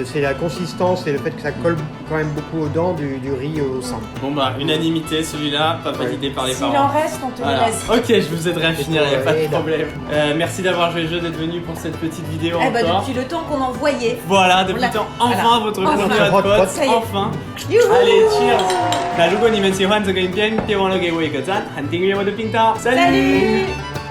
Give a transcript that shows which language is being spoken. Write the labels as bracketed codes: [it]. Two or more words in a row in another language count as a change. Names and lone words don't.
[fr] C'est la consistance et le fait que ça colle quand même beaucoup aux dents du riz au sang. Bon, bah, unanimité, celui-là, pas validé par les S'il en parents. reste, on te Voilà. le laisse. Ok, je vous aiderai à finir, il a pas de Ouais, problème. Merci d'avoir joué le jeu, d'être venu pour cette petite vidéo Eh bah, encore. depuis le temps qu'on en voyait. Voilà, depuis Voilà. le temps, enfin Voilà. votre Enfin. premier Hot hot pot. pot, Ça y est. enfin. Youhou. Allez, cheers. [zh] 那如果你们喜欢这个影片，别忘了给我一个赞，和订阅我的频道。 [fr] Salut